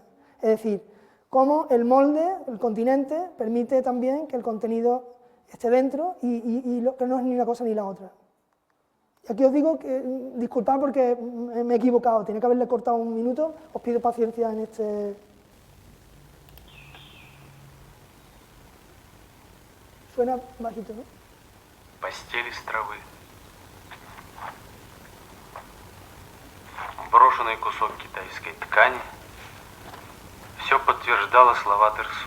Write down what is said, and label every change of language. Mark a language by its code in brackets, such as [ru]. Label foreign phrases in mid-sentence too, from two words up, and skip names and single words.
[es] Es decir, cómo el molde, el continente, permite también que el contenido esté dentro y que no es ni una cosa ni la otra. Y aquí os digo que, disculpad porque me he equivocado, tenía que haberle cortado un minuto, os pido paciencia en este... Suena bajito, ¿no? [ru] Постель из травы. Брошенный кусок китайской ткани. Все подтверждало слова Дерсу.